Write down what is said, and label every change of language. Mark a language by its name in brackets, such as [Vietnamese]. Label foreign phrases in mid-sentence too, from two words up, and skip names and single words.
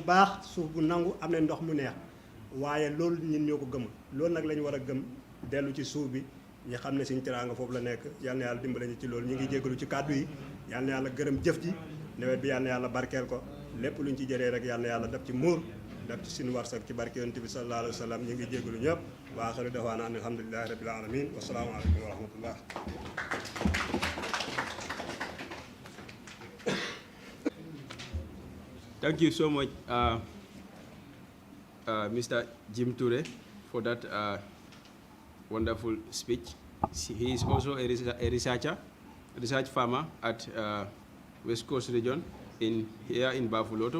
[Wolof] baax suuf bu nangu am nañ ndox mu neex waaye loolu ñun ñoo ko gëmul loolu nag la ñu war a gëm dellu ci suuf bi ñu xam ne suñu teraanga foofu la nekk yal na yàlla dimbale ñu ci loolu ñu ngi jégalu ci kàddu yi yal na yàlla gërëm jëf ji nawet bi yal na yàlla barkeel ko lépp luñ ci jëree rek yal na yàlla def ci muur def ci suñu warsak ci barke yonent bi [Arabic] صلى الله عليه وسلم [Wolof] ñu ngi jégalu ñëpp [Arabic] وآخر دعوانا أن الحمد لله رب العالمين والسلام عليكم ورحمة الله. [English] Thank you so much, Mr. Jim Ture, for that wonderful speech. He is also a research farmer at West Coast region here in Bafuloto.